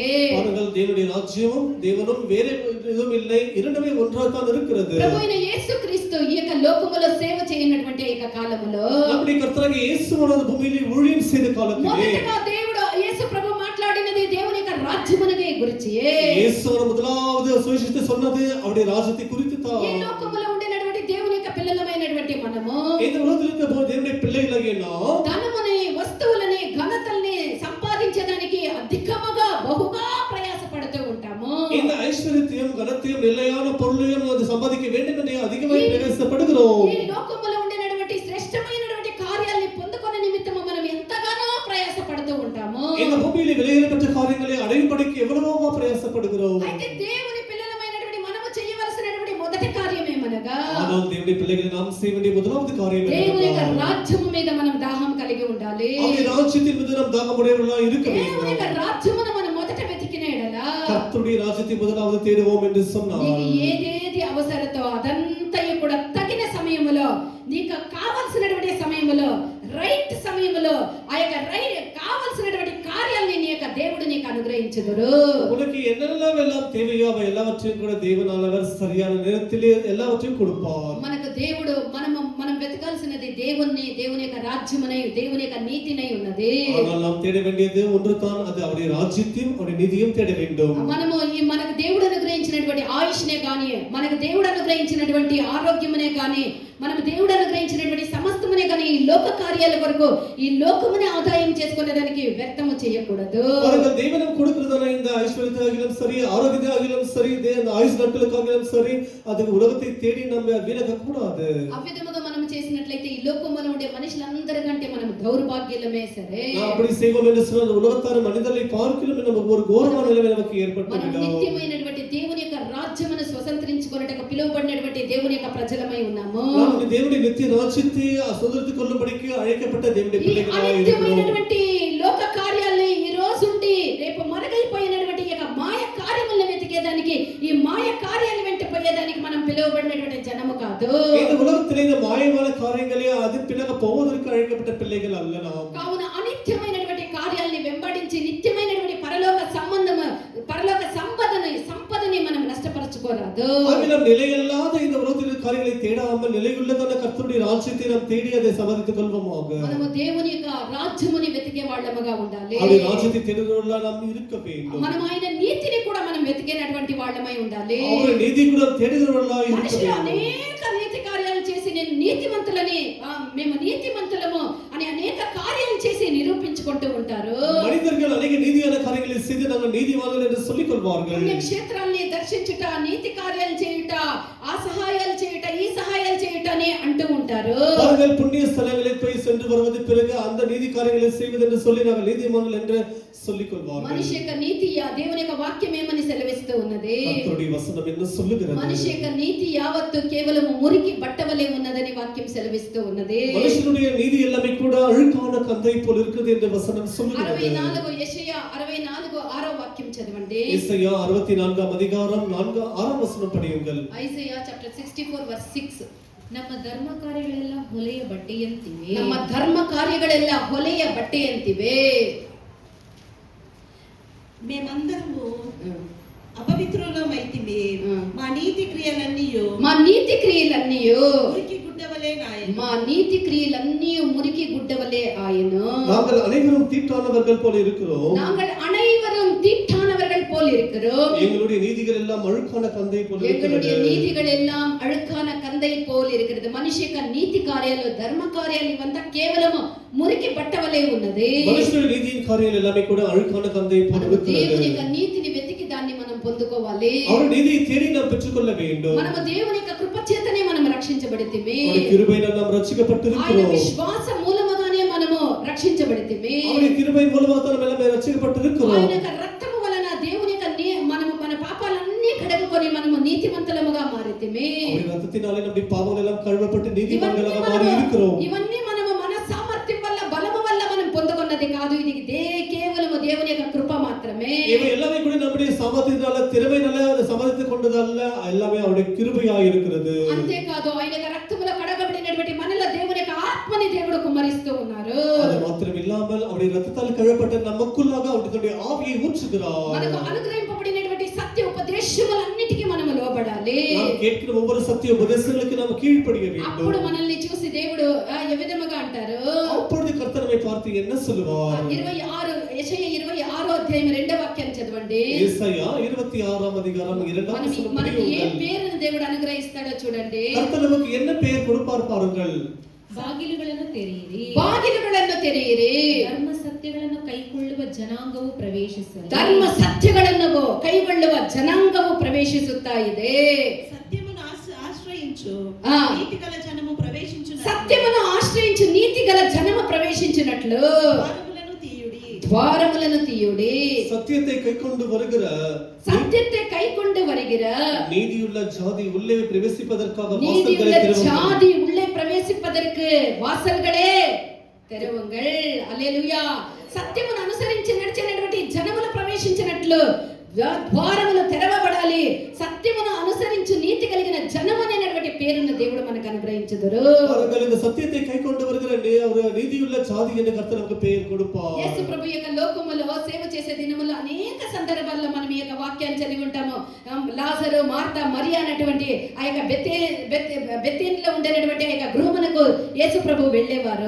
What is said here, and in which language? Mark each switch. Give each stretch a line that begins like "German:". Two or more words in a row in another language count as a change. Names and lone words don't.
Tamil: பாருங்கள், தேவனுடைய ராஜ்யமும் தேவனும் வேற எதுவும் இல்லை, இரண்டுமே ஒன்றாகத்தான் இருக்கிறது.
Telugu: ప్రభు అయిన యేసుక్రీస్తు ఈ యొక్క లోకములో సేవ చేయనటువంటి ఈ యొక్క కాలములో
Tamil: நம்முடைய கர்த்தராகிய இயேசுவானவர் பூமியிலே ஊழியம் செய்த காலத்திலே
Telugu: మొదటగా దేవుడు యేసు ప్రభు మాట్లాడినది దేవుని యొక్క రాజ్యముననే గురించి.
Tamil: இயேசுவானவர் முதலாவது சுவிசேஷத்தை சொன்னது அவருடைய ராஜ்யத்தை குறித்து தான்.
Telugu: ఈ లోకములో ఉండేటువంటి దేవుని యొక్క పిల్లలమైనటువంటి మనము
Tamil: இந்த உலகத்தில் இருந்த தேவனுடைய பிள்ளைகளாகிய நாம்
Telugu: ధనముని, వస్తువులని, ఘనతల్ని సంపాదించడానికి అధికముగా బహుగా ప్రయాసపడుతూ ఉంటాము.
Tamil: இந்த ஐஸ்வர்யத்தையும் கனத்தையும் நிலையான பொருளையும் அது சம்பாதிக்க வேண்டும் என்று அதிகமாக பிரயாசப்படுகிறோம்.
Telugu: ఈ లోకములో ఉండేటువంటి శ్రేష్టమైనటువంటి కార్యాలను పొందుకునే నిమిత్తము మనం ఎంతగానో ప్రయాసపడుతూ ఉంటాము.
Tamil: இந்த பூமியிலே விலையேறப்பட்ட காரியங்களை அடையும்படிக்கு எவ்வளவோ பிரயாசப்படுகிறோம்.
Telugu: అయితే దేవుని పిల్లలమైనటువంటి మనము చేయవలసినటువంటి మొదటి కార్యం ఏమనగా,
Tamil: ஆனால் தேவனுடைய பிள்ளைகளை நாம் செய்ய வேண்டிய முதலாவது காரியம்
Telugu: దేవుని యొక్క
Tamil: என்னவென்றால்,
Telugu: రాజ్యము మీద మనం దాహం కలిగి ఉండాలి.
Tamil: அவருடைய ராஜ்யத்தின் மீது நாம் தாகமுடையவர்களாய் இருக்க
Telugu: దేవుని యొక్క
Tamil: வேண்டும்.
Telugu: రాజ్యమును మనం మొదట వెతికిన ఎడల
Tamil: கர்த்தருடைய ராஜ்யத்தை முதலாவது தேடுவோம் என்று சொன்னார்.
Telugu: నీకు ఏదేది అవసరతో అదంతయు కూడా తగిన సమయములో, నీకు కావాల్సినటువంటి సమయములో, రైట్ సమయములో ఆ యొక్క కావాల్సినటువంటి కార్యాలని నీ యొక్క దేవుడు నీకు అనుగ్రహించుదురు.
Tamil: உனக்கு என்னெல்லாம் எல்லாம் தேவையோ அவை எல்லாவற்றையும் கூட தேவனானவர் சரியான நேரத்திலே எல்லாவற்றையும் கொடுப்பார்.
Telugu: మనకు దేవుడు మనం వెతకాల్సినది దేవుని యొక్క రాజ్యమునై, దేవుని యొక్క నీతినై ఉన్నది.
Tamil: ஆனால் நாம் தேட வேண்டியது ஒன்று தான், அது அவருடைய ராஜ்யத்தையும் அவருடைய நீதியையும் தேட வேண்டும்.
Telugu: మనకు దేవుడు అనుగ్రహించినటువంటి ఆయుష్నే గాని, మనకు దేవుడు అనుగ్రహించినటువంటి ఆరోగ్యమునే గాని, మనకు దేవుడు అనుగ్రహించినటువంటి సమస్తమునే గాని ఈ లోక కార్యాల కొరకు, ఈ లోకమునే ఆదాయం చేసుకునేదానికి వ్యర్థము చేయకూడదు.
Tamil: அவர்கள் தேவனம் கொடுக்கிறதான இந்த ஐஸ்வர்யத்தாகிலும் சரி, ஆரோக்கியத்தாகிலும் சரி, இந்த ஆயுஷ் நாட்களுக்காகிலும் சரி, அது உலகத்தை தேடி நம்ம வீணாக்க கூடாது.
Telugu: ఆ విధముగా మనం చేసినట్లయితే ఈ లోకములో ఉండే మనుషులందరికంటే మనం దౌర్భాగ్యులమే సరే.
Tamil: அப்படி செய்வோம் என்று சொன்னால் உலகத்தார் மனிதர்களை பார்க்கிலும் நமக்கு ஒரு ఘోరமான நிலைமை நமக்கு
Telugu: మనం
Tamil: ஏற்பட்டுவிடும்.
Telugu: నిత్యమైనటువంటి దేవుని యొక్క రాజ్యమును స్వతంత్రించుకొనుటకు పిలువబడినటువంటి దేవుని యొక్క ప్రజలమై ఉన్నాము.
Tamil: நாம் தேவனுடைய நித்திய ராஜ்யத்தை சுதந்திரித்துக் கொள்ளும்படிக்கு அழைக்கப்பட்ட தேவனுடைய
Telugu: ఈ
Tamil: பிள்ளைகளாய் இருக்கிறோம்.
Telugu: అనిత్యమైనటువంటి లోక కార్యాలని ఈ రోజుండి రేపు మరుగైపోయినటువంటి ఈ యొక్క మాయ కార్యములను వెతికేదానికి, ఈ మాయ కార్యాలు వెంట పోయేదానికి మనం పిలువబడినటువంటి జనము కాదు.
Tamil: இந்த உலகத்திலே இந்த மாயமான காரியங்களை அது பின்னக போவதற்கு அழைக்கப்பட்ட பிள்ளைகள் அல்ல நாம்.
Telugu: కావున అనిత్యమైనటువంటి కార్యాలని వెంబడించి నిత్యమైనటువంటి పరలోక సంపదని మనం నష్టపరచుకోరాదు.
Tamil: ஆகிலும் நிலையில்லாத இந்த உலகத்தின் காரியங்களை தேடாமல் நிலையுள்ளதான கர்த்தருடைய ராஜ்யத்தை நாம் தேடி அதை சம்பாதித்துக் கொள்வோமாக.
Telugu: మనము దేవుని యొక్క రాజ్యముని వెతికే వాళ్ళముగా ఉండాలి.
Tamil: அவருடைய ராஜ்யத்தை தேடுகிறவர்களாக நாம் இருக்க வேண்டும்.
Telugu: మనం ఆయన నీతిని కూడా మనం వెతికేటటువంటి వాళ్ళమై ఉండాలి.
Tamil: அவருடைய நீதி கூட தேடுகிறவர்களாக இருக்க
Telugu: మనుషులు
Tamil: வேண்டும்.
Telugu: అనేక నీతి కార్యాలు చేసి నేను నీతిమంతులని, మేము నీతిమంతులము అని అనేక కార్యాలు చేసి నిరూపించుకుంటూ ఉంటారు.
Tamil: மனிதர்கள் அநேக நீதியான காரியங்களை செய்து நாங்கள் நீதிமான்கள் என்று சொல்லிக் கொள்வார்கள்.
Telugu: క్షేత్రాన్ని దర్శించుట, నీతి కార్యాలు చేయుట, ఆ సహాయాలు చేయుట, ఈ సహాయాలు చేయుట అని అంటూ ఉంటారు.
Tamil: அவர்கள் புண்ணிய ஸ்தலங்களில் போய் சென்று வருவது பிறகு அந்த நீதி காரியங்களை செய்வது என்று சொல்லி நாங்கள் நீதிமான்கள் என்று சொல்லிக் கொள்வார்கள்.
Telugu: మనిషి యొక్క నీతి దేవుని యొక్క వాక్యం ఏమని సెలవిస్తూ ఉన్నది?
Tamil: கர்த்தருடைய வசனம் என்ன சொல்லுகிறது?
Telugu: మనిషి యొక్క నీతి యావత్తు కేవలం మురికి బట్టవలే ఉన్నదని వాక్యం సెలవిస్తూ ఉన్నది.
Tamil: மனுஷனுடைய நீதி எல்லாமே கூட அழுக்கான கந்தை போல் இருக்குது என்று வசனம் சொல்லுகிறது.
Telugu: 64 యెషయా 64:6 వాక్యం చదవండి.
Tamil: యెషయా 64 அதிகாரம் 4-6 வசனம் படியுங்கள்.
English: Isaiah chapter 64 verse 6.
Kannada: ನಮ್ಮ ಧರ್ಮ ಕಾರ್ಯಗಳೆಲ್ಲ ಹೊಲೆಯ ಬಟ್ಟೆಯಂತಿವೆ. ನಮ್ಮ ಧರ್ಮ ಕಾರ್ಯಗಳೆಲ್ಲ ಹೊಲೆಯ ಬಟ್ಟೆಯಂತಿವೆ.
Telugu: మేమందరము అపవిత్రులమైతిమి. మా నీతి క్రియలన్నీయు మా నీతి క్రియలన్నీయు మురికి గుడ్డవలే నాయను. మా నీతి క్రియలన్నీ మురికి గుడ్డవలే ఆయను.
Tamil: நாங்கள் அனைவரும் தீட்டானவர்கள் போல இருக்கிறோம். நாங்கள் அனைவரும் தீட்டானவர்கள் போல் இருக்கிறோம். எங்களுடைய நீதிகள் எல்லாம் அழுக்கான கந்தை போல எங்களுடைய இருக்கிறது. நீதிகள் எல்லாம் அழுக்கான கந்தை போல் இருக்கிறது.
Telugu: మనిషి యొక్క నీతి కార్యాలు, ధర్మ కార్యాలు ఇవంతా కేవలం మురికి బట్టవలే ఉన్నది.
Tamil: మనుషుల నీతిயின் காரியங்கள் எல்லாமே கூட அழுக்கான கந்தை போல இருக்கிறது.
Telugu: దేవుని యొక్క నీతిని వెతికి దాన్ని మనం పొందుకోవాలి.
Tamil: அவர் நீதியை தேடி நாம் பெற்றுக்கொள்ள வேண்டும்.
Telugu: మనము దేవుని యొక్క కృప చేతనే మనం రక్షించబడితిమి.
Tamil: அவருடைய கிருபையினால் நாம்
Telugu: ఆయన
Tamil: ரட்சிக்கப்பட்டிருக்கிறோம்.
Telugu: విశ్వాస మూలముగానే మనము రక్షించబడితిమి.
Tamil: அவருடைய கிருபையின் மூலமாக நாம் எல்லாம் ரட்சிக்கப்பட்டிருக்கிறோம்.
Telugu: ఆయన యొక్క రక్తము వలన దేవుని యొక్క మనము మన పాపాలన్నీ కడుగుకొని మనము నీతిమంతులముగా మారితిమి. அவருடைய ரத்தத்தினாலே நம்முடைய பாவங்கள் எல்லாம் கழுவப்பட்டு நீதிமான்களாக மாறி இருக்கிறோம். ఇవన్నీ మనము మన సామర్థ్యం వల్ల, బలము వల్ల మనం పొందుకున్నది కాదు. ఇది కేవలము దేవుని యొక్క కృప మాత్రమే.
Tamil: திறமையினால அதை சம்பாதித்துக் கொண்டதல்ல, எல்லாமே அவருடைய கிருபையாக இருக்கிறது.
Telugu: అంతేకాదు ఆయన యొక్క రక్తములో కడగబడినటువంటి మనలో దేవుని యొక్క ఆత్మని దేవుడు కుమ్మరిస్తూ ఉన్నారు.
Tamil: அது மாத்திரம் இல்லாமல் அவருடைய ரத்தத்தால் கழுவப்பட்ட நமக்குள்ளாக அவருடைய ஆவியை ஊற்றுகிறார்.
Telugu: మనకు అనుగ్రహింపబడినటువంటి సత్య ఉపదేశములన్నిటికీ మనము లోబడాలి.
Tamil: நாம் கேட்கிற ஒவ்வொரு சத்திய உபதேசங்களுக்கு நாம் கீழ்ப்படிய வேண்டும்.
Telugu: అప్పుడు మనల్ని చూసి దేవుడు ఏ విధముగా అంటారు,
Tamil: அப்பொழுது கர்த்தர் நம்மை பார்த்து என்ன சொல்லுவார்?
Telugu: 26 యెషయా 26వ అధ్యాయం 2వ వాక్యాన్ని చదవండి. యేసయ్యా 26వ అధికారం 2వ వచనం. మనకి ఏ పేరును దేవుడు అనుగ్రహిస్తాడో చూడండి.
Tamil: கர்த்தர் நமக்கு என்ன பெயர் கொடுப்பார் பாருங்கள்.
Kannada: ಬಾಗಿಲುಗಳನ್ನು ತೆರೆಯಿರಿ, ಬಾಗಿಲುಗಳನ್ನು ತೆರೆಯಿರಿ, ಧರ್ಮ ಸತ್ಯಗಳನ್ನು ಕೈಕೊಳ್ಳುವ ಜನಾಂಗವು ಪ್ರವೇಶಿಸಲಿ. ಧರ್ಮ ಸತ್ಯಗಳನ್ನು ಕೈಗೊಳ್ಳುವ ಜನಾಂಗವು ಪ್ರವೇಶಿಸುತ್ತಾ ಇದೆ.
Telugu: సత్యమును ఆశ్రయించు ఆ. నీతిగల జనము ప్రవేశించును. సత్యమును ఆశ్రయించు నీతి గల జనము ప్రవేశించినట్లు ద్వారములను తీయుడి.
Tamil: சத்தியத்தை கைக்கொண்டு வருகிற, సత్యத்தை கைக்கொண்டு வருகிற நீதியுள்ள ஜாதி உள்ளே பிரவேசிப்பதற்காக நீதியுள்ள வாசல்களை திறவுங்கள். ஜாதி உள்ளே பிரవేశిப்பதற்கு வாசல்களே திறவுங்கள். హల్లెలూయా.
Telugu: సత్యమును అనుసరించి నడిచినటువంటి జనములు ప్రవేశించినట్లు ద్వారములు తెరవబడాలి. సత్యమును అనుసరించు నీతి కలిగిన జనము అనేటువంటి పేరును దేవుడు మనకు అనుగ్రహించుదురు.
Tamil: பாருங்கள், இந்த சத்தியத்தை கைக்கொண்டு வருகிற நீதியுள்ள ஜாதி என்று கர்த்தர் நமக்கு பெயர் கொடுப்பார்.
Telugu: యేసు ప్రభు యొక్క లోకములో సేవ చేసే దినములో అనేక సందర్భాల్లో మనం ఈ యొక్క వాక్యాన్ని చదివి ఉంటాము. లాజరు, మార్తా, మరియా అనేటువంటి ఆ యొక్క బెతేనిలో ఉండేటువంటి ఆ యొక్క గృహమునకు యేసు ప్రభు వెళ్ళేవారు.